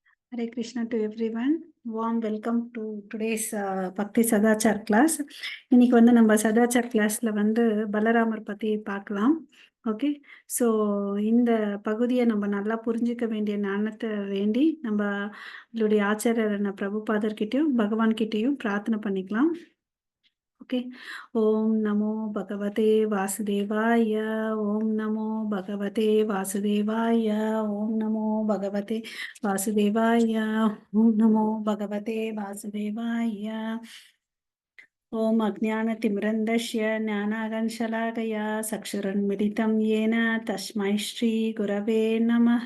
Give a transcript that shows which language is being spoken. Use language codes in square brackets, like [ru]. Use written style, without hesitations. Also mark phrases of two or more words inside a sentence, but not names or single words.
[en] Hare Krishna to everyone. Warm welcome to today's Bhakti Sadachar class. [ta] இன்னைக்கு வந்து நம்ம சதாச்சார் கிளாஸ்ல வந்து பலராமர் பத்தி பார்க்கலாம். [en] Okay, so [ta] இந்த பகுதியை நம்ம நல்லா புரிஞ்சுக்க வேண்டிய ஞானத்தை வேண்டி நம்மளுடைய ஆச்சாரியரான பிரபுபாதர்கிட்டயும் பகவான் கிட்டயும் பிரார்த்தனை பண்ணிக்கலாம். [sa] ओके। ओम नमो भगवते वासुदेवाय। ओम नमो भगवते वासुदेवाय। ओम नमो भगवते वासुदेवाय। ओम नमो भगवते वासुदेवाय। ओम अज्ञानतिमिरन्धस्य ज्ञानागनशलाकया चक्षुरुन्मिलितं येन तस्मै श्रीगुरवे नमः।